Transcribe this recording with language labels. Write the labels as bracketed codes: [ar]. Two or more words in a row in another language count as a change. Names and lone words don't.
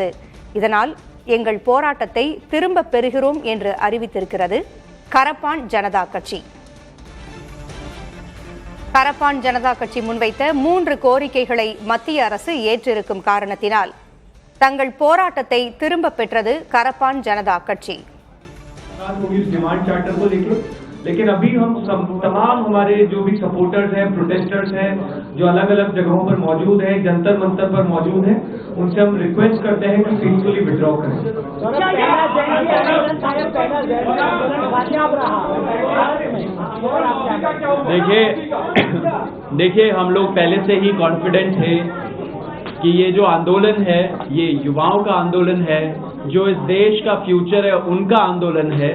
[ta] இதனால் எங்கள் போராட்டத்தை திரும்ப பெறுகிறோம் என்று அறிவித்திருக்கிறது கரப்பான் ஜனதா கட்சி. கரப்பான் ஜனதா கட்சி முன்வைத்த 3 கோரிக்கைகளை மத்திய அரசு ஏற்றிருக்கும் காரணத்தினால் தங்கள் போராட்டத்தை திரும்ப பெற்றது கரப்பான் ஜனதா கட்சி. [hi] लेकिन अभी हम तमाम हमारे जो भी सपोर्टर्स हैं, प्रोटेस्टर्स हैं, जो अलग अलग जगहों पर मौजूद हैं, जंतर मंतर पर मौजूद हैं, उनसे हम रिक्वेस्ट करते हैं कि [en] peacefully withdraw [hi] करें. देखिए हम लोग पहले से ही कॉन्फिडेंट थे कि ये जो आंदोलन है ये युवाओं का आंदोलन है, जो इस देश का फ्यूचर है उनका आंदोलन है.